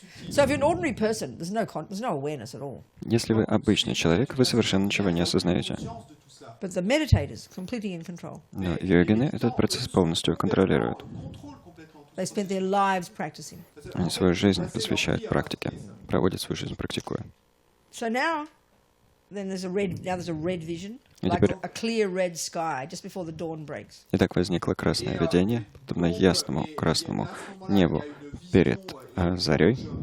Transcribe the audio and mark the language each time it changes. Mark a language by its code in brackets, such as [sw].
[en] So if you're an ordinary person, there's no awareness at all. [ru] Если вы обычный человек, вы совершенно ничего не осознаете. [en] But the meditators completely in control. [ru] Но йогины этот процесс полностью контролируют. [en] They spent their lives practicing. [ru] Они свою жизнь посвящают практике, проводят свою жизнь практикуя. [en] So now there's a red vision, like a clear red sky just before the dawn breaks. [ru] Итак, возникло красное видение, подобно ясному красному небу перед зарей.